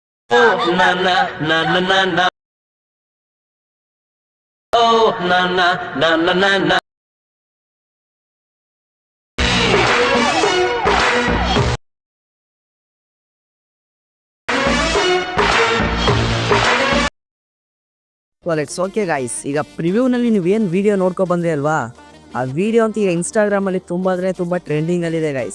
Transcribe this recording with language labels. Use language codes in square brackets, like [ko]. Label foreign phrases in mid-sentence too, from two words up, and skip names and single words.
[en] Oh na na na na na na. Oh na na na na na na. It's okay guys. [kn] ಈಗ ಪ್ರಿವ್ಯೂನಲ್ಲಿ ನೀವೇನು ವೀಡಿಯೋ ನೋಡ್ಕೊ ಬಂದ್ರಿ ಅಲ್ವಾ, ಆ ವಿಡಿಯೋ ಅಂತ ಈಗ ಇನ್ಸ್ಟಾಗ್ರಾಮಲ್ಲಿ ತುಂಬ ಟ್ರೆಂಡಿಂಗಲ್ಲಿದೆ ಗೈಸ್.